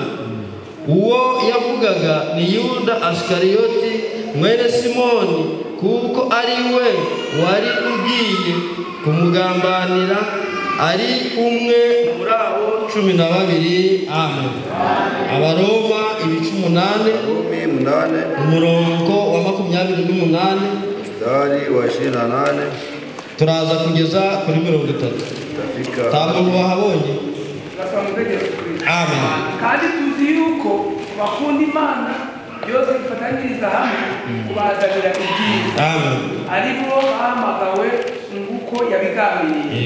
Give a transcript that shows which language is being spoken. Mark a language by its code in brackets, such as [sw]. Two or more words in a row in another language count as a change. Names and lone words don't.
[rw] Uwo yavugaga ni Yuda Asikariyoti mwene Simoni, kuko ari we wari ugiye kumugambanira, ari umwe muri abo 12. Amen. Abaroma 18 umurongo wa 28 [sw] mstari wa 28 [rw] turaza kugeza kuri 30. Ntabwo wahabonye. Amen. Kandi tuzi yuko bakunda Imana byose bifatanyiriza hamwe kubazanira ibyiza. Amen. Aribo bahamagawe nguko yabigambiriye.